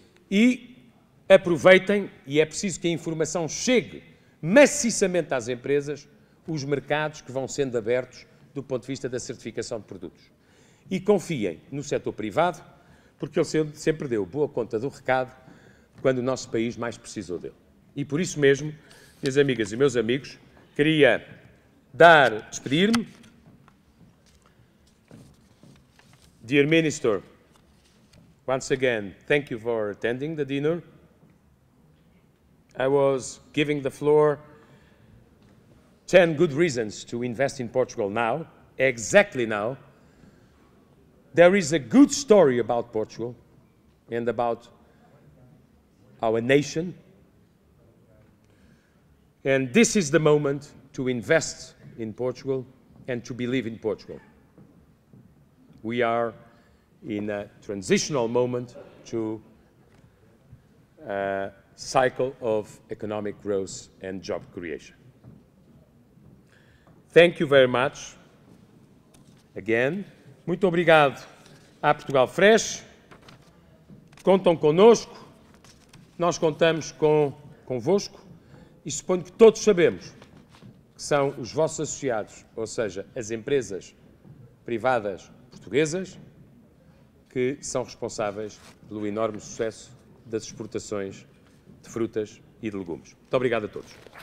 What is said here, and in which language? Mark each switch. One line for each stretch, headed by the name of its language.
Portuguese: E aproveitem, e é preciso que a informação chegue maciçamente às empresas, os mercados que vão sendo abertos do ponto de vista da certificação de produtos. E confiem no setor privado, porque ele sempre deu boa conta do recado quando o nosso país mais precisou dele. E por isso mesmo, minhas amigas e meus amigos, queria despedir-me.
English: Dear Minister, once again, thank you for attending the dinner. I was giving the floor 10 good reasons to invest in Portugal now, exactly now. There is a good story about Portugal and about our nation. And this is the moment to invest in Portugal and to believe in Portugal. We are in a transitional moment to a cycle of economic growth and job creation. Thank you very much. Again,
Portuguese: muito obrigado à Portugal Fresh. Contam connosco, nós contamos convosco e suponho que todos sabemos que são os vossos associados, ou seja, as empresas privadas portuguesas, que são responsáveis pelo enorme sucesso das exportações de frutas e de legumes. Muito obrigado a todos.